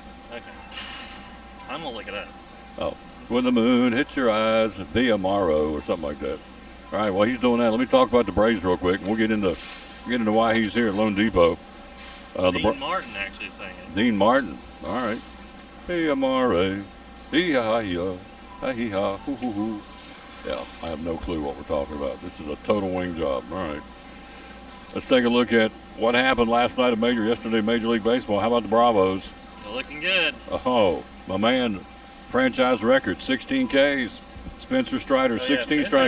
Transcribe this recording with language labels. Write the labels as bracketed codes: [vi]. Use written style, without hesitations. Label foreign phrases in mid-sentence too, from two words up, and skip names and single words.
[en] Okay. I'm going to look it up. Oh, when the moon hits your eyes, via Morrow or something like that. All right, while he's doing that, let me talk about the Braves real quick, and we'll get into why he's here at Lone Depot. Dean Martin actually sang it. Dean Martin. All right. Via Morrow, hee-ha-hee-ha, hee-ha, hoo-hoo-hoo. Yeah, I have no clue what we're talking about. This is a total wing job. All right. Let's take a look at what happened last night yesterday Major League Baseball. How about the Bravos? Looking good. Oh, my man, franchise record, 16 Ks. Spencer Strider, 16 strikeouts.